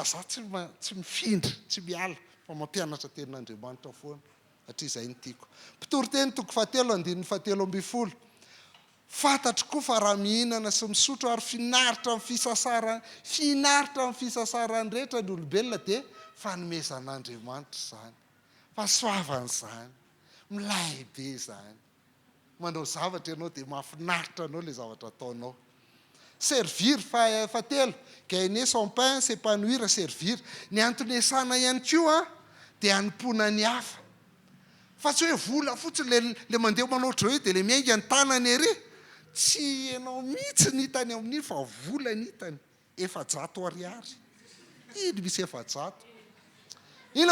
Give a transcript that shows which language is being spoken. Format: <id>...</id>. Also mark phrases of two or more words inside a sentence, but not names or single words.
<mg>za tsy mifindra tsy miala fa mampianatra tenin'Andriamanitra foana satria izay ny tiako mpitoroteny 2:17-20 fantatro koa fa raha mihinana sy misotro ary finaritra amin'ny fisasarany rehetra ny olombelona dia fanomezan'Andriamanitra zany fahasoavany zany milay be zany manao zavatra ianao dia mahafinaritra anao le zavatra ataonao servir fatelo</mg> <fr>gagner son pain s'épanouir servir</fr> <mg>ny antony esana ihany koa dia hanompoana ny hafa fa tsy hoe vola fotsiny le mandeha manao ohatr' hoe dia le miainga ny tanany ery tsy ianao mihitsy ny hitany amin'iny fa vola ny hitany 400 ariary iny misy 400 ina</mg>